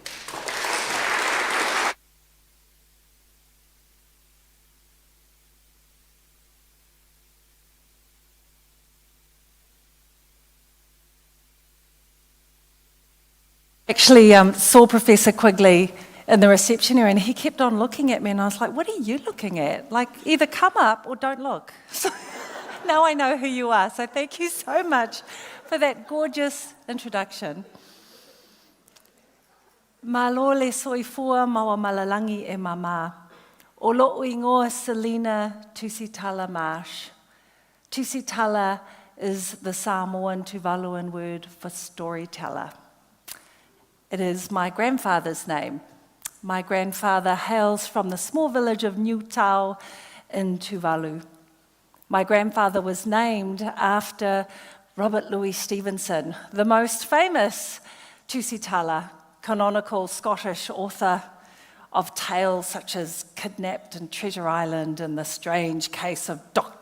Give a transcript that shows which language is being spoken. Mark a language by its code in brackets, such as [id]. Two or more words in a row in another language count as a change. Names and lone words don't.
[en] Actually saw Professor Quigley in the reception area and he kept on looking at me and I was like, what are you looking at? Like, either come up or don't look. So now I know who you are, so thank you so much for that gorgeous introduction. [sm] Ma lo le soifua mawa malalangi e mama. O lo ingoa Selina Tusitala Marsh. [en] Tusitala is the Samoan Tuvaluan word for storyteller. It is my grandfather's name. My grandfather hails from the small village of Niutau in Tuvalu. My grandfather was named after Robert Louis Stevenson, the most famous Tusitala, canonical Scottish author of tales such as Kidnapped in Treasure Island and The Strange Case of Dr.